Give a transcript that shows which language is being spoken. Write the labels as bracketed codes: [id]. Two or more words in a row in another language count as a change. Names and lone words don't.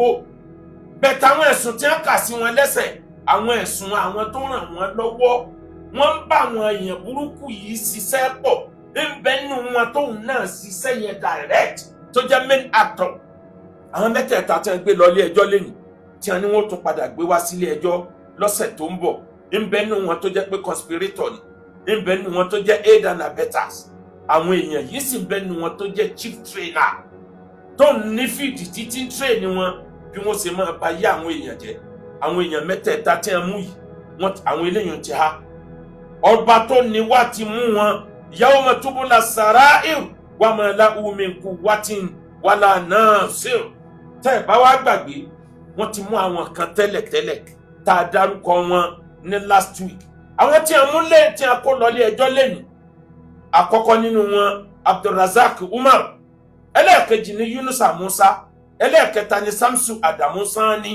[yo] Bẹ̀tẹ̀ àwọn ẹ̀sùn tí wọ́n kà sí wọn lẹ́sẹ̀, àwọn ẹ̀sùn àwọn tó ràn wọ́n lọ́wọ́, wọ́n ń bá àwọn èèyàn burúkú yìí ṣiṣẹ́ pọ̀, ń bẹ nínú wọn tóun náà ṣiṣẹ́ yẹn direct tó jẹ́ [en] main actor. [yo] Àwọn mẹ́tẹ̀ẹ̀ta tí wọ́n gbé lọ ilé ẹjọ́ lẹ́nu tí wọ́n ní wọ́n tún padà gbé wá sílé ẹjọ́ lọ́sẹ̀ tó ń bọ̀, ń bẹ nínú wọn tó jẹ́ pé conspirator ni, ń bẹ nínú wọn tó jẹ́ [en] aid and abettors. [yo] Àwọn èèyàn yìí sì ń bẹ nínú wọn tó jẹ́ [en] chief trainer [yo] tó ń ní fíìdì títí ń train wọn bí wọ́n ṣe máa bá yé àwọn èèyàn jẹ́. Àwọn èèyàn mẹ́tẹ̀ẹ̀ta tí wọ́n mú yìí, àwọn eléyìí ti há. Ọba tó ní wá ti mú wọn. [ar] يوم تبلى السرائر وما له من قوة ولا ناصر. [yo] Tẹ́ ẹ bá wá gbàgbé, wọ́n ti mú àwọn kan tẹ́lẹ̀tẹ́lẹ̀ tá a dárúkọ wọn ní [en] last week. [yo] Àwọn tí a mú lé tí a kó lọ ilé ẹjọ́ lẹ́nu. Àkọ́kọ́ nínú wọn Abdulrazak Umar, ẹlẹ́ẹ̀kejì ni Yunusa Musa, ẹlẹ́ẹ̀kẹta ni Samsu Adamu Sani.